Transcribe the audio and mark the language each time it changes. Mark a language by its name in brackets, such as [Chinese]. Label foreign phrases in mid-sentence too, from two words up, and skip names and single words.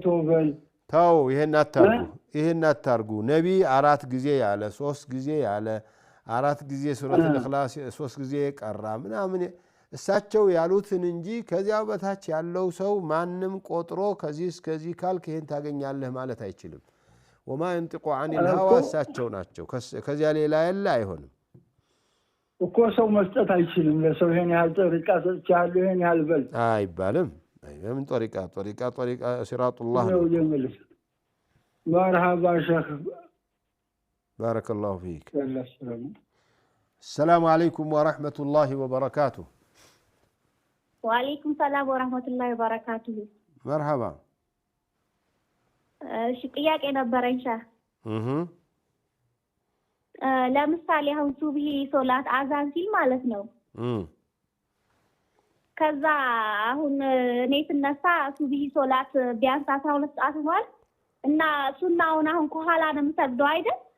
[Amharic] አይቻልም። ተው ይሄን አታርጉ ነቢ 4 ጊዜ ያለ 3 ጊዜ ያለ 4 ጊዜ ሱረት الإخلاص 3 ጊዜ ቀራ ምናምን እሳቸው ያሉትን እንጂ ከዚያው በታች ያለው ሰው ማንንም ቆጥሮ ከዚህ እስከዚህ ካልክ ይሄን ታገኛለህ ማለት አይችልም [Arabic] وما ينطق عن الهوى [Amharic] እሳቸው ናቸው ከዚያ ሌላ ያለ አይሆንም እኮ ሰው መስጠት አይችልም ለሰው ይሄን ያህል ጠሪቃ ሰጥቻለሁ ይሄን ያህል በል [Arabic] አይባልም من طريقة صراط الله مرحبا شيخ بارك الله فيك السلام عليكم ورحمة الله وبركاته وعليكم السلام ورحمة الله وبركاته مرحبا [Amharic] ጥያቄ ነበረኝ ሻህ ለምሳሌ አሁን ሱብሂ ሶላት አዛን ሲል ማለት ነው ከዛ አሁን እኔ ስነሳ ሱብሂ ሶላት ቢያንስ 12 ሰዓት ሆኗል እና ሱናውን አሁን ከኋላ ነው የምሰግደው አይደል